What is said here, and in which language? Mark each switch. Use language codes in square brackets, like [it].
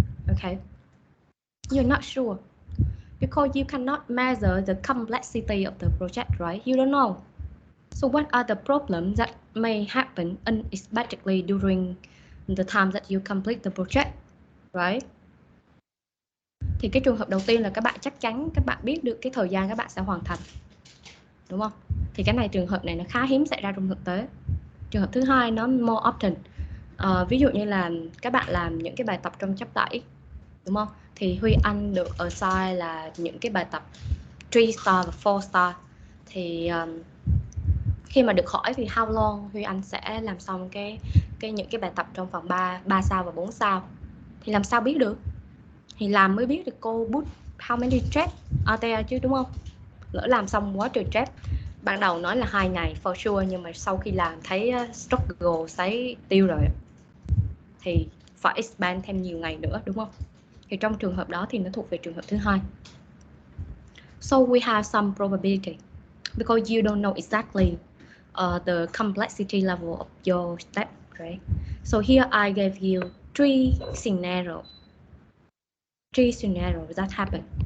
[en] Okay, you're not sure because you cannot measure the complexity of the project, right? You don't know. So what are the problems that may happen unexpectedly during the time that you complete the project, right? [vi] Thì cái trường hợp đầu tiên là các bạn chắc chắn các bạn biết được cái thời gian các bạn sẽ hoàn thành, đúng không? Thì cái này trường hợp này nó khá hiếm xảy ra trong thực tế. Trường hợp thứ hai nó [en] more often. [vi] Ví dụ như là các bạn làm những cái bài tập trong chapter 7, đúng không? Thì Huy Anh được assign là những cái bài tập 3-star và 4-star. Thì khi mà được hỏi thì [en] how long [vi] Huy Anh sẽ làm xong những cái bài tập trong phần 3 sao và 4 sao. Thì làm sao biết được? Thì làm mới biết được cô [en] put how many steps out there [vi] chứ, đúng không? Lỡ làm xong quá trời step. Ban đầu nói là 2 ngày [en] for sure, [vi] nhưng mà sau khi làm thấy struggle thấy tiêu rồi thì phải expand thêm nhiều ngày nữa, đúng không? Thì trong trường hợp đó thì nó thuộc về trường hợp thứ hai. [en] So we have some probability because you don't know exactly the complexity level of your step, right? So here I gave you three scenarios that happen.